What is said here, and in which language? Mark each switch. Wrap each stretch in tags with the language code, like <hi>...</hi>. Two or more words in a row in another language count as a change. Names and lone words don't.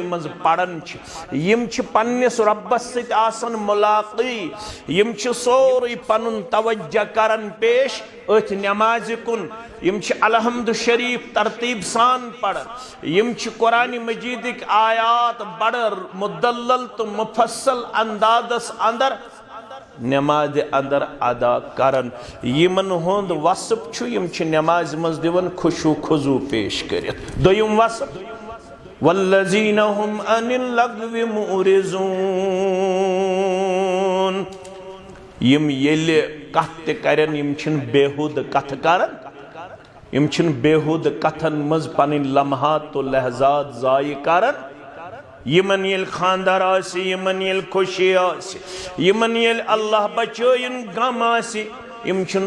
<ks>मज पढ़न यम छ पन्निस रब्बस सित आसन मुलाक़ी यम छ सोरी पनुन तवज्जो करन पेश अथ नमाज कुन यम छ अलहम्दु शरीफ तरतीब सान पढ़न यम छ कुरान मजीद आयात बड़ मुदल्लल तो मुफस्सल अंदाज़स अंदर नमाज अंदर अदा करन यमन हुंद वसफ छु यम छ नमाज मज दिवन खुशू खुजू पेश करित। दोयम वसफ</ks> <ar>والذين هم عن اللغو معرضون</ar> <ks>यम येले कथ ते करन यम छन बेहुद कथ करन यम छन बेहुद कथन मज पन लम्हात तो लहजात ज़ाय करन यमन येल खानदार आसी यमन येल खुशी आसी यमन येल अल्लाह बचोइन गम आसी यम छन</ks>